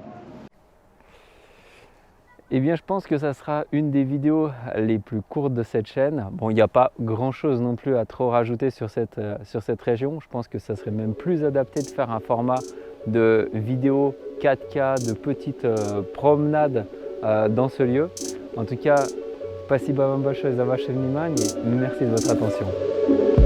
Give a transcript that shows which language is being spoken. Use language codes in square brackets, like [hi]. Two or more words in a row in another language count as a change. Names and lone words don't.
[fr] Eh bien, je pense que ça sera une des vidéos les plus courtes de cette chaîne. Bon, il n'y a pas grand chose non plus à trop rajouter sur cette région. Je pense que ça serait même plus adapté de faire un format de vidéo 4K, de petites promenades dans ce lieu. En tout cas, [ru] спасибо вам большое за ваше внимание. [fr] Merci de votre attention.